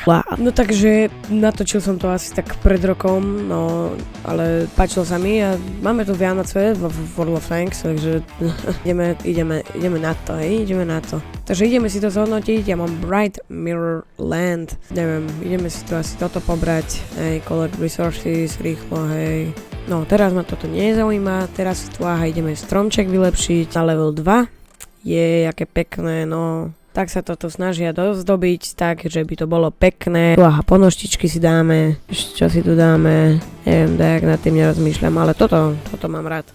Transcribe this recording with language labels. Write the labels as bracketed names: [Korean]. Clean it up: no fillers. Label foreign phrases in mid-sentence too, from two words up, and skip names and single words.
[Slovak] No takže natočil som to asi tak pred rokom, no ale páčilo sa mi a máme tu Vianoce v World of Tanks, takže ideme na to, hej, ideme na to. Takže ideme si to zhodnotiť, ja mám Bright Mirror Land, neviem, ideme si to asi toto pobrať, hej, [English] collect resources, [Slovak] rýchlo, hej. No, teraz ma toto nezaujíma, teraz tu ideme stromček vylepšiť na level 2. Aké pekné, no. Tak sa toto snažia dozdobiť, tak, že by to bolo pekné. Ponoštičky si dáme, čo si tu dáme, neviem, tak nad tým nerozmýšľam, ale toto mám rád.